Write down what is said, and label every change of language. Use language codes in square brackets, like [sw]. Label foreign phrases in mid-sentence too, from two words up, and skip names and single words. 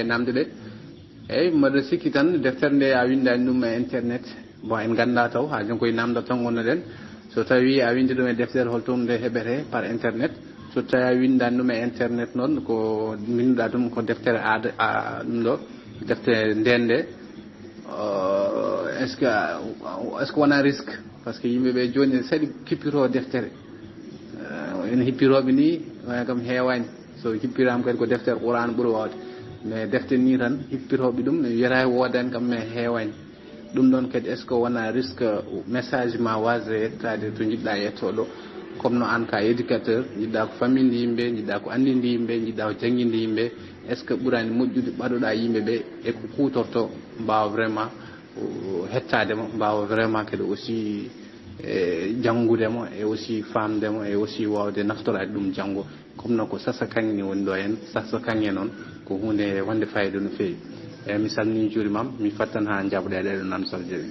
[ff] namde ɗe eyyi mbaɗa sikki tan deftere nde a windani ɗum e internet bon en ganda taw ha jon koye namdal tan gonnoɗen so tawi a windi ɗum e deftere holtoon nde heɓete [fr] par internet [ff] so tawi a windani ɗum e internet noon ko binduɗa ɗum ko deftere aada ɗum ɗo deftere nden nde [fr] est ce que [ff] wona [fr] risque par ce que [ff] yimɓeɓe joni saɗi kippito deftere en hippiroɓe ni waya kam heewani so hippirama kadi ko deftere qur'an ɓuuri wawde mais deftere ni tan hippitoɓe ɗum wiyata wodani kam mais heewani ɗum ɗon kadi [fr] est ce que [ff] wona risque message ma wasde yettade to jiɗɗa yettoɗo comme no an ka éducateur jiɗɗa ko famille ndi yimɓe jiɗɗa ko andinde yimɓe jiɗɗa ko jangguinde yimɓe [fr] est ce que [ff] ɓuurani moƴƴude ɓaɗoɗa yimɓeɓe e ko kutorto mbawa vraiment hettademo mbawa vraiment kadi aussi janggudemo e aussi famdemo e aussi wawde naftorade ɗum janggo comme no ko Sasa Kange ni woni ɗo hen Sasa Kange noon ko hunde wonde fayida no fewi eyyi mi salmini juurimam mi fattan ha jabɗe ɗeɗo namsal jeewi